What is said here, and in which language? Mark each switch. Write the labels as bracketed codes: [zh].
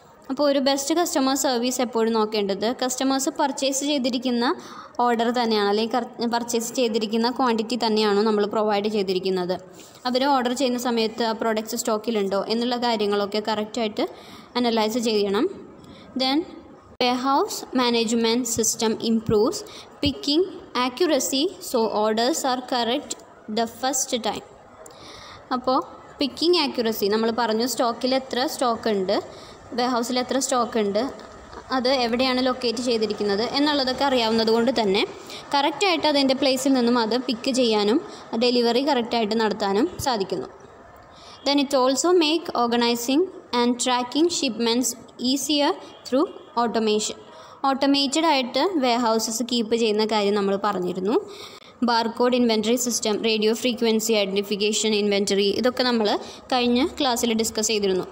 [ml] അപ്പോൾ ഒരു best customer service എപ്പോഴും നോക്കേണ്ടത് കസ്റ്റമേഴ്സ് പർച്ചേസ് ചെയ്തിരിക്കുന്ന ഓർഡർ തന്നെയാണ്, അല്ലെങ്കിൽ പർച്ചേസ് ചെയ്തിരിക്കുന്ന ക്വാണ്ടിറ്റി തന്നെയാണോ നമ്മൾ പ്രൊവൈഡ് ചെയ്തിരിക്കുന്നത്, അവർ ഓർഡർ ചെയ്യുന്ന സമയത്ത് ആ പ്രോഡക്റ്റ്സ് സ്റ്റോക്കിലുണ്ടോ എന്നുള്ള കാര്യങ്ങളൊക്കെ കറക്റ്റായിട്ട് അനലൈസ് ചെയ്യണം. [en] Then warehouse management system improves picking accuracy so orders are correct the first time. [ml] അപ്പോൾ പിക്കിംഗ് ആക്യുറസി നമ്മൾ പറഞ്ഞു, സ്റ്റോക്കിൽ എത്ര സ്റ്റോക്ക് ഉണ്ട്, വെയർഹൗസിൽ എത്ര സ്റ്റോക്ക് ഉണ്ട്, അത് എവിടെയാണ് ലൊക്കേറ്റ് ചെയ്തിരിക്കുന്നത് എന്നുള്ളതൊക്കെ അറിയാവുന്നത് കൊണ്ട് തന്നെ കറക്റ്റായിട്ട് അതിൻ്റെ പ്ലേസിൽ നിന്നും അത് പിക്ക് ചെയ്യാനും ഡെലിവറി കറക്റ്റായിട്ട് നടത്താനും സാധിക്കുന്നു. [en] Then it also make organizing and tracking shipments easier through automation. [ml] Automated ആയിട്ട് വെയർഹൗസസ് കീപ്പ് ചെയ്യുന്ന കാര്യം നമ്മൾ പറഞ്ഞിരുന്നു. Barcode inventory system, radio frequency identification inventory, ഇതൊക്കെ നമ്മൾ കഴിഞ്ഞ ക്ലാസ്സിൽ ഡിസ്കസ് ചെയ്തിരുന്നു.